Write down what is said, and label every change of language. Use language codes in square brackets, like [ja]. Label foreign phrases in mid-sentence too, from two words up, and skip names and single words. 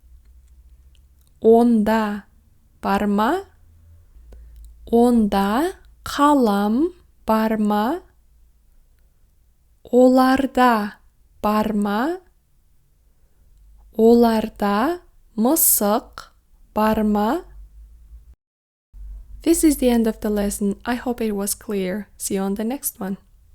[kk] Онда бар ма? Онда қалам бар ма? Оларда бар ма? Оларда мысық бар ма? [en] This is the end of the lesson. I hope it was clear. See you on the next one.